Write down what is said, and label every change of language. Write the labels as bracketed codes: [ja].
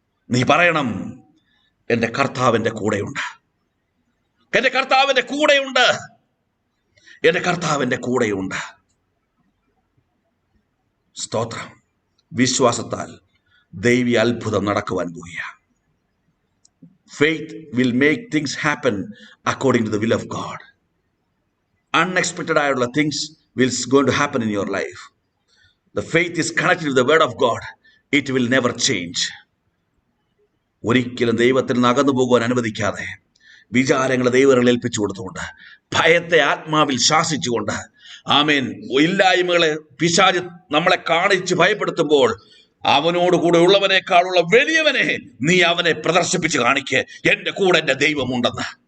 [ml] നീ പറയണം, എൻ്റെ കർത്താവിൻ്റെ കൂടെയുണ്ട്, എൻ്റെ കർത്താവിൻ്റെ കൂടെയുണ്ട്, എൻ്റെ കർത്താവിൻ്റെ കൂടെയുണ്ട്. സ്തോത്രം. വിശ്വാസത്താൽ ദൈവീയ അത്ഭുതം നടക്കുവാൻ പോവുകയാണ്. [en] Faith will make things happen according to the will of God. Unexpected ആയുള്ള things will going to happen in your life. The faith is connected with the word of God. It will never change. [ml] ഒരിക്കലും ദൈവത്തിൽ നിന്ന് അകന്നു പോകുവാൻ അനുവദിക്കാതെ, വിചാരങ്ങളെ ദൈവങ്ങളിൽ ഏൽപ്പിച്ചു കൊടുത്തുകൊണ്ട്, ഭയത്തെ ആത്മാവിൽ ശാസിച്ചുകൊണ്ട്, ആമേൻ, ഇല്ലായ്മകളെ പിശാച് നമ്മളെ കാണിച്ച് ഭയപ്പെടുത്തുമ്പോൾ അവനോട് കൂടെ ഉള്ളവനേക്കാളുള്ള വലിയവനെ നീ അവനെ പ്രദർശിപ്പിച്ച് കാണിക്ക്, എന്റെ കൂടെ എന്റെ ദൈവമുണ്ടെന്ന്.